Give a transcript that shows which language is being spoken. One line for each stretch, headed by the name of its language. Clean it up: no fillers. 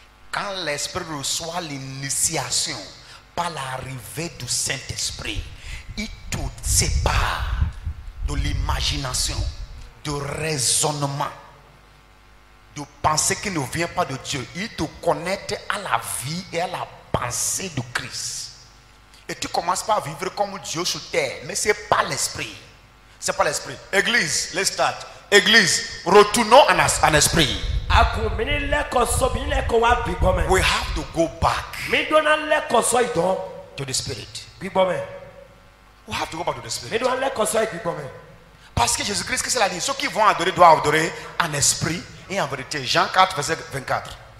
French: Quand l'esprit reçoit l'initiation par l'arrivée du Saint-Esprit, il te sépare de l'imagination, du raisonnement, de pensée qui ne vient pas de Dieu. Il te connecte à la vie et à la pensée de Christ. Et tu commences par vivre comme Dieu sur terre. Mais ce n'est pas l'esprit. Ce n'est pas l'esprit. Église,
English: let's start.
French: Église, retournons en esprit.
English: We have to go back to the spirit. We have to go back to the spirit.
French: Parce que Jésus-Christ, qu'est-ce qu'il a dit? Ceux qui vont adorer doivent adorer en esprit et en vérité. Jean 4, verset 24.